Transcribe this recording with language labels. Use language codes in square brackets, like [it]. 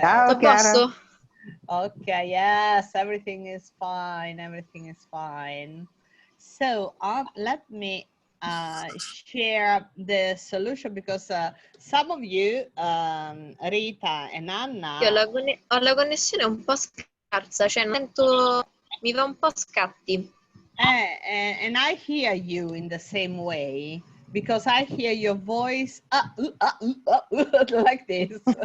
[it] Ciao, Tutto a posto? [en] Okay, yes, everything is fine. Everything is fine. So let me share the solution, because some of you, Rita and Anna, [it] Io ho la connessione un po' scarsa, cioè non sento, mi va un po' a scatti. [en] and I hear you in the same way, because I hear your voice like this.